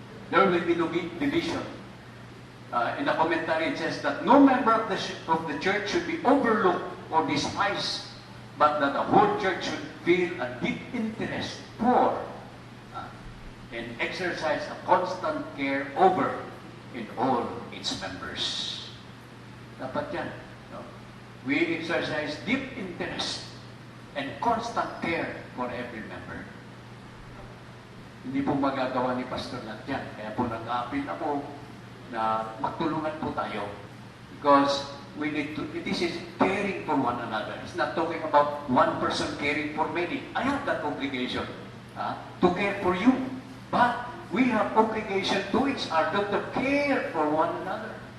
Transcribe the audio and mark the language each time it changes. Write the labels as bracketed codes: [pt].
[en] There will be no division. In the commentary, it says that no member of the church should be overlooked or despised, but that the whole church should feel a deep interest for and exercise a constant care over in all its members. [tl] Dapat yan. [en] No? We exercise deep interest and constant care for every member. [tl] Hindi po magagawa ni Pastor lahat yan. Kaya po nag-appeal ako na magtulungan po tayo. [en] Because we need to, this is caring for one another. It's not talking about one person caring for many. I have that obligation to care for you. But we have obligation to each other to care for one another.